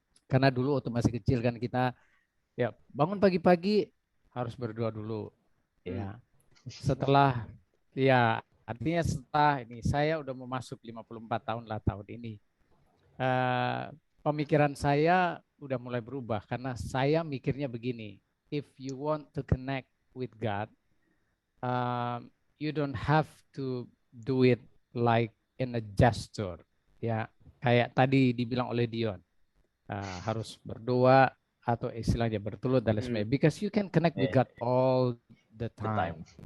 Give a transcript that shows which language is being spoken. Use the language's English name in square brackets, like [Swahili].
[Indonesian] Karena dulu waktu masih kecil kan kita ya bangun pagi-pagi harus berdoa dulu. Ya. Setelah artinya setelah ini saya udah mau masuk 54 tahun lah tahun ini. Pemikiran saya udah mulai berubah karena saya mikirnya begini. [English] If you want to connect with God, you don't have to do it like in a gesture. [Indonesian] Ya. Kayak tadi dibilang oleh Dion, harus berdoa atau istilahnya bertelut dan sebagainya. [English] Because you can connect with God all the time.